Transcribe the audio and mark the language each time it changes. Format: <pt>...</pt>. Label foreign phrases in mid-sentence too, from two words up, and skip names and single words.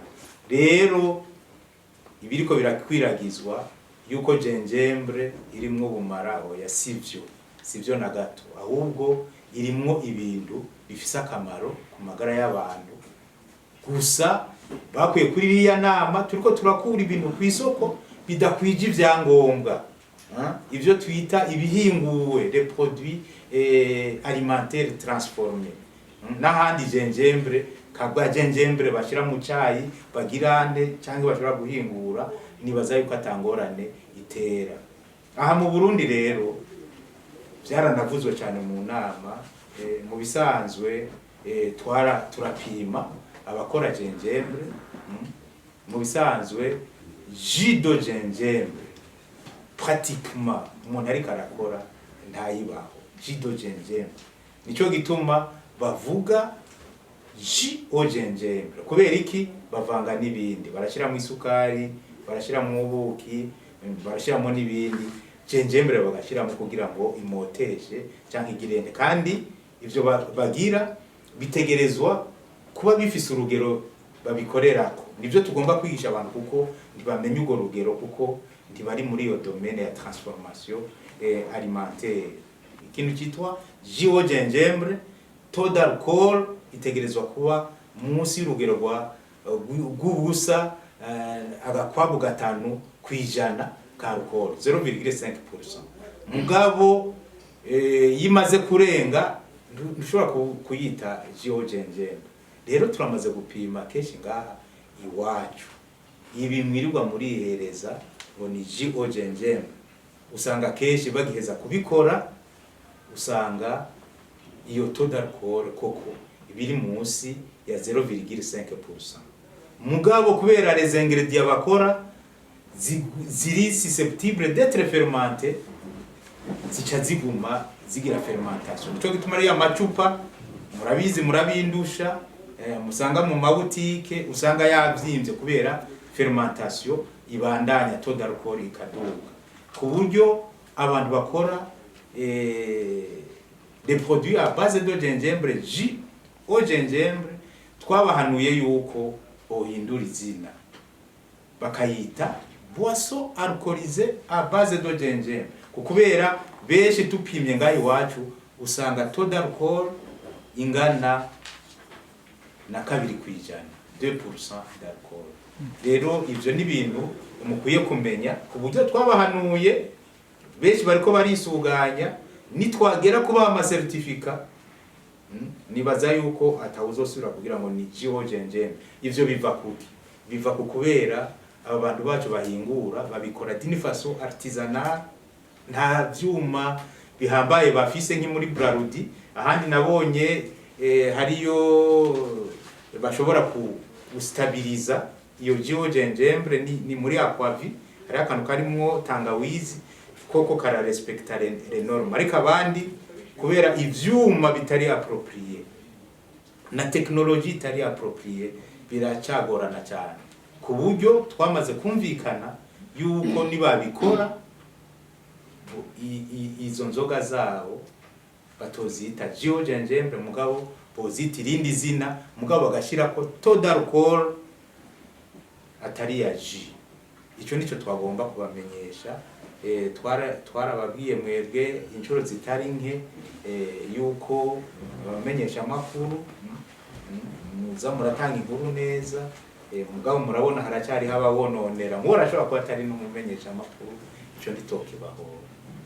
<rn>Rero ibiriko birakwiragizwa yuko gingembre irimwo ubumara, oya sivyo na gato, ahubwo irimwo ibintu bifise akamaro ku magara y'abantu. Gusa bakwiye kuri iriya nama turiko turakura ibintu ku isoko bidakwije ivyangombwa, ivyo twita ibihinguwe,</rn> <fr>les produits alimentaires transformés.</fr> <rn>N'ahandi gingembre kagwa gingembre bashira mu cayi bagirande cyangwa bashobora guhingura, nibaza yuko atangorane itera. Aha mu Burundi rero byaranavuzwe cyane mu nama, mu bisanzwe turapima abakora gingembre. Mu bisanzwe</rn> <fr>jus de gingembre</fr> <rn>pratiquement umuntu ariko arakora ntayibaho</rn> <fr>jus de gingembre.</fr> <rn>Nico gituma bavuga</rn> <fr>jus au gingembre,</fr> <rn>kubera iki bavanga n'ibindi, barashiramo isukari, barashiramo ubuki, barashiramo n'ibindi, gingembre bagashiramo kugira ngo imoteshe cyangwa igirende. Kandi ivyo bagira bitegerezwa kuba bifise urugero babikorerako. Nivyo tugomba kwigisha abantu kuko ntibamenye urwo rugero, kuko ntibari muri iyo domaine ya</rn> <fr>transformation alimentaire.</fr> <rn>Ikintu cyitwa</rn> <fr>jus au gingembre, taux d'alcool</fr> <rn>itegerezwa kuba munsi y'urugero rw'ubusa agakwabu 5 kwijana ka alcool, 0,5%. Mugabo yimaze kurenga ntushobora kuyita</rn> <fr>jus au gingembre.</fr> <rn>Rero turamaze gupima kenshi ngaha iwacu ibi mwirirwa muri ihereza ngo ni</rn> <fr>jus au gingembre,</fr> <rn>usanga kenshi bagiheza kubikora, usanga iyo</rn> <fr>taux d'alcool</fr> <rn>koko ibiri munsi ya 0,5%. Mugabo kubera</rn> <fr>les ingrédients</fr> <rn>bakora ziri</rn> <fr>susceptible d'être fermentées,</fr> <rn>zica ziguma zigira fermentation. Nico gituma ari amacupa murabizi murabindusha, musanga mu mabutike usanga yavyimbye kubera fermentation ibandanya,</rn> <fr>taux d'alcool</fr> <rn>ikaduga, ku buryo abantu bakora</rn> <fr>des produits à base de gingembre, jus au gingembre,</fr> <rn>twabahanuye yuko bohindura izina bakayita</rn> <fr>boisson alcoolisée à base de gingembre,</fr> <rn>kubera benshi tupimye ngaho iwacu usanga</rn> <fr>taux d'alcool</fr> <rn>ingana na 2%,</rn> <fr>2% d'alcool.</fr> <rn>Rero ivyo ni bintu umukwiye kumenya, ku buryo twabahanuye benshi bariko barisuganya, nitwagera kuba ama certificat nibaza yuko atawuzosubira kugira ngo ni</rn> <fr>jus au gingembre.</fr> <rn>Ivyo biva kuki? Biva kubera aba bantu bacu bahingura babikora</rn> <fr>d'une façon artisanale,</fr> <rn>nta vyuma bihambaye bafise nki muri Brarudi. Ahandi nabonye hariyo bashobora gustabiliza iyo</rn> <fr>jus au gingembre</fr> <rn>ni muri Aquavi, hari akantu karimwo tangawizi koko kara respecta</rn> <fr>les normes,</fr> <rn>ariko abandi kubera ivyuma bitari approprié na technologie itari approprié biracagorana cyane, ku buryo twamaze kumvikana yuko nibabikora izo nzoga zabo batozita</rn> <fr>jus au gingembre,</fr> <rn>mugabo bozita irindi zina, mugabo bagashirako</rn> <fr>taux d'alcool</fr> <rn>atari ya jus. Ico nico twagomba kubamenyesha. Twarababwiye mwebwe inshuro zitari nke yuko abamenyesha amakuru muza muratanga inkuru neza, mugabo murabona haracyari hababononera, murashobora kuba atari n'umumenyesha amakuru, ico nditoke bahora.</rn>